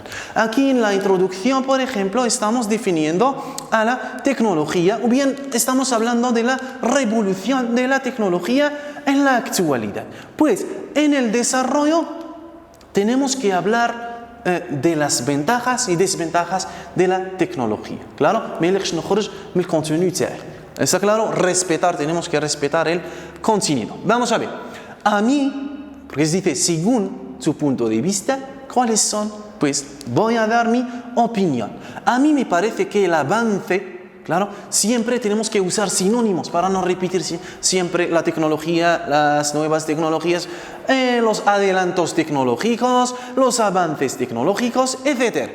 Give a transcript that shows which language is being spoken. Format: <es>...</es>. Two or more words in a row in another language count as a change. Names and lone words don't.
<es>Aquí en la introducción, por ejemplo, estamos definiendo a la tecnología, o bien estamos hablando de la revolución de la tecnología en la actualidad. Pues en el desarrollo tenemos que hablar de las ventajas y desventajas de la tecnología. Claro,</es> <ar>ما يليقش نخرج من الكونتينيو تاعي.</ar> <es>Está claro, tenemos que respetar el contenido. Vamos a ver. A mí, porque se dice según su punto de vista, ¿cuáles son? Pues voy a dar mi opinión. A mí me parece que el avance, claro, siempre tenemos que usar sinónimos para no repetir siempre la tecnología, las nuevas tecnologías, los adelantos tecnológicos, los avances tecnológicos, etc.</es>